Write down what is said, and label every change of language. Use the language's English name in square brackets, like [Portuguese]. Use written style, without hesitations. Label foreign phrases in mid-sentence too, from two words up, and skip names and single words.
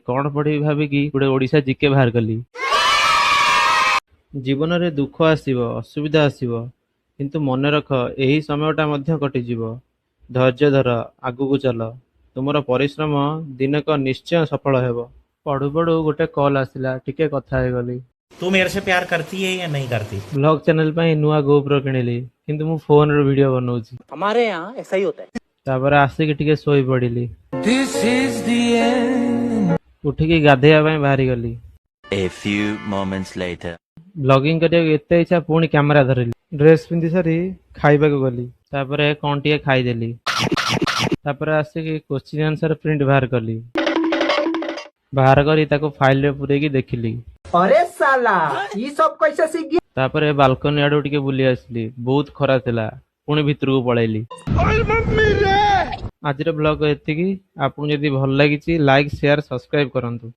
[Odia] କଣ ପଢ଼ିବି ଭାବିକି ଗୋଟେ ଓଡ଼ିଶା ଜିକେ ବାହାର କଲି। ଜୀବନରେ ଦୁଃଖ ଆସିବ, ଅସୁବିଧା ଆସିବ, କିନ୍ତୁ ମନେ ରଖ ଏହି ସମୟଟା ମଧ୍ୟ କଟିଯିବ। ଧୈର୍ଯ୍ୟ ଧର, ଆଗକୁ ଚାଲ। ତୁମର ପରିଶ୍ରମ ଦିନକ ନିଶ୍ଚୟ ସଫଳ ହେବ। ପଢୁ ପଢୁ ଗୋଟେ କଲ୍ ଆସିଲା, ଟିକେ କଥା ହେଇଗଲି। [Hindi] तू मेरे से प्यार करती है या नहीं करती? [English] blog channel [Odia] ପାଇଁ ନୂଆ ଗୋପ୍ରୋ କିଣିଲି, କିନ୍ତୁ ମୁଁ ଫୋନରେ ଭିଡିଓ ବନଉଛି। [Hindi] हमारे यहाँ ऐसा ही होता है। [Odia] ତାପରେ ଆସିକି ଟିକେ ଶୋଇ ପଡିଲି। ଉଠିକି ଗାଧେଇବା ପାଇଁ ବାହାରିଗଲି। [English] A few moments later. [Odia] ବ୍ଲଗିଂ କରିବାକୁ ଏତେ ଇଚ୍ଛା, ପୁଣି କ୍ୟାମେରା ଧରିଲି। ଡ୍ରେସ୍ ପିନ୍ଧି ସାରି ଖାଇବାକୁ ଗଲି। ତାପରେ କଣ ଟିକେ ଖାଇଦେଲି। ତାପରେ ଆସିକି [English] question answer print [Odia] ବାହାର କଲି। ବାହାର କରି ତାକୁ ଫାଇଲରେ ପୁରେଇକି ଦେଖିଲି। [Hindi] अरे साला ये सब कैसे सीख गया? [Odia] ତାପରେ ବାଲକୋନି ଆଡୁ ଟିକେ ବୁଲି ଆସିଲି। ବହୁତ ଖରା ଥିଲା, ପୁଣି ଭିତରକୁ ପଳେଇଲି। ଆଜିର ବ୍ଲଗ ଏତିକି। ଆପଣଙ୍କୁ ଯଦି ଭଲ ଲାଗିଛି [English] like, share, subscribe [Odia] କରନ୍ତୁ।